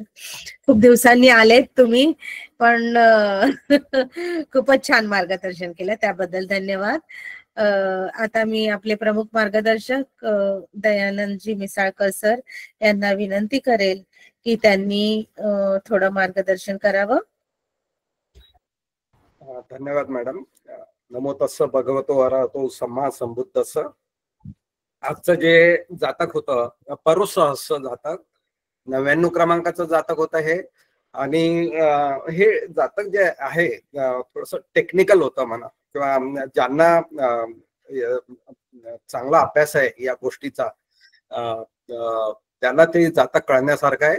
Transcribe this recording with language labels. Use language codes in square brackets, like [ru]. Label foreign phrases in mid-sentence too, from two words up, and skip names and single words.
[mr] खूप दिवसांनी आलेत तुम्ही, पण खूपच छान मार्गदर्शन केलं, त्याबद्दल धन्यवाद. आता मी आपले प्रमुख मार्गदर्शक दयानंदजी मिसाळकर सर यांना विनंती करेल की त्यांनी थोडं मार्गदर्शन करावं. धन्यवाद मॅडम. [pi] नमो तस्स भगवतो अरहतो सम्मा संबुद्धस्स. [mr] आजचं जे जातक होतं परुसहस्स जातक, 99 क्रमांकाचं जातक होतं हे. आणि हे जातक जे आहे थोडस टेक्निकल होतं म्हणा, किंवा ज्यांना चांगला अभ्यास आहे या गोष्टीचा त्याला ते जातक कळण्यासारखं आहे.